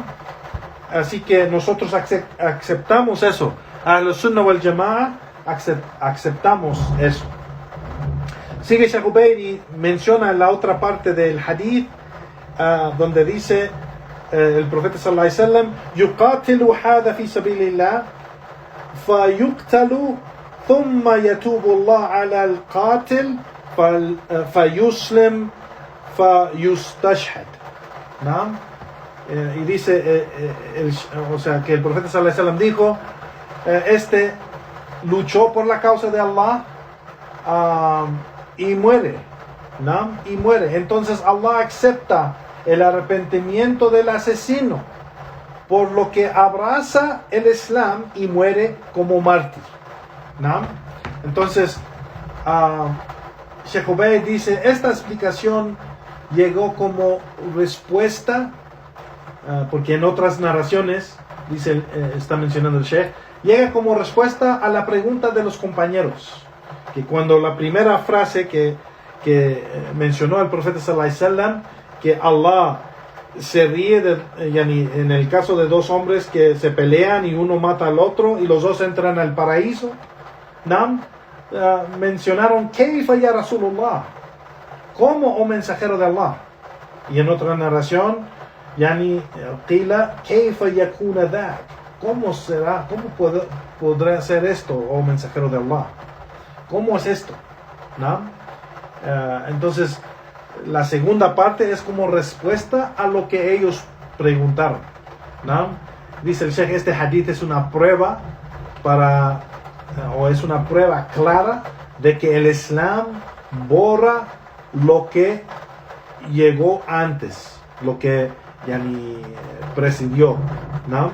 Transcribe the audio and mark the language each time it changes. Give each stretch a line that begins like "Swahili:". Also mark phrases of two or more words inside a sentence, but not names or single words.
Spanish: Así que nosotros aceptamos eso. Ahl Sunnah wal Jama'a aceptamos eso. Sigue Shaykh Ubayd y menciona la otra parte del hadith, donde dice el profeta
Arabic: صلى الله عليه وسلم: يقاتل هذا في سبيل الله فيقتل ثم يتوب الله على القاتل فيسلم فيستشهد.
Spanish: ¿No? Y dice que el profeta
Arabic: صلى الله عليه وسلم
Spanish: dijo, este luchó por la causa de Allah y muere, ¿no? Y muere. Entonces Allah acepta el arrepentimiento del asesino, por lo que abraza el Islam y muere como mártir, ¿no? Entonces Shaykh Ubayd dice, esta explicación llegó como respuesta, porque en otras narraciones dice, está mencionando el Sheikh, llega como respuesta a la pregunta de los compañeros, que cuando la primera frase que mencionó el profeta
Arabic: صلى الله عليه وسلم,
Spanish: que Allah se ríe en el caso de dos hombres que se pelean y uno mata al otro y los dos entran al paraíso, ¿no?
Arabic: Mencionaron كيف يا رسول الله,
Spanish: ¿cómo, oh mensajero de Allah? Y en otra narración,
Arabic: قيل كيف يكون ذاك,
Spanish: ¿cómo será? ¿Cómo podrá ser esto, oh mensajero de Allah? ¿Cómo es esto? ¿No? Entonces, la segunda parte es como respuesta a lo que ellos preguntaron, ¿no? Dice el Sheikh, este hadith es una prueba es una prueba clara de que el Islam borra lo que llegó antes, lo que precedió, ¿no?